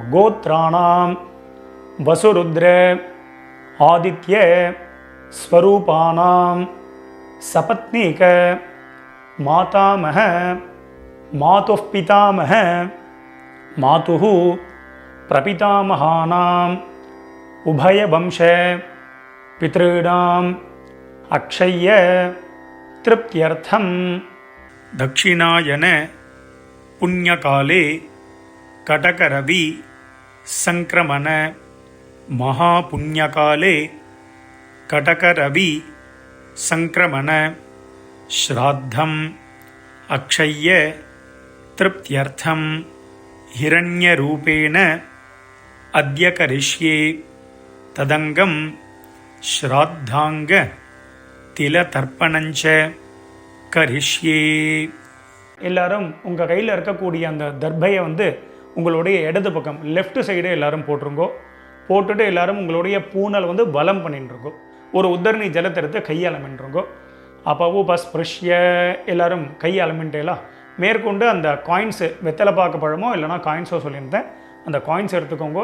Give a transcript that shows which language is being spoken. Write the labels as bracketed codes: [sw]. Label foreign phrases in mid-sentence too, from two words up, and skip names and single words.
[sa] गोत्राणाम् वसुरुद्र आदित्य स्वरूपाणाम् सपत्नीक मातामह मातुः पितामह मातुः प्रपितामहानाम् उभयवंश पितृणाम् अक्षय्य तृप्त्यर्थम् दक्षिणायन पुण्यकाले कटकरवि संक्रमण महापुण्यकाले कटकरवि संक्रमण श्राद्धम अक्षय्य तृप्त्यर्थम हिरण्यरूपेण अद्य करिष्ये तदंगम श्राद्धांग तिलतर्पणञ्च करिष्ये. [ta] எல்லாரும் உங்கள் கையில் இருக்கக்கூடிய அந்த தர்பையை வந்து உங்களுடைய இடது பக்கம் [en] left side [ta] எல்லாரும் போட்டுருங்கோ. போட்டுட்டு எல்லாரும் உங்களுடைய பூனல் வந்து பலம் பண்ணிட்டுருங்கோ. ஒரு உத்தரணி ஜலத்தை எடுத்து கையாளமின்றுங்கோ. அப்போ உபஸ்பிருஷ்ய எல்லாரும் கையாளமின்ட்டேலாம் மேற்கொண்டு அந்த காயின்ஸு வெத்தலை பாக்கு பழமோ இல்லைனா காயின்ஸோ சொல்லியிருந்தேன், அந்த காயின்ஸ் எடுத்துக்கோங்க.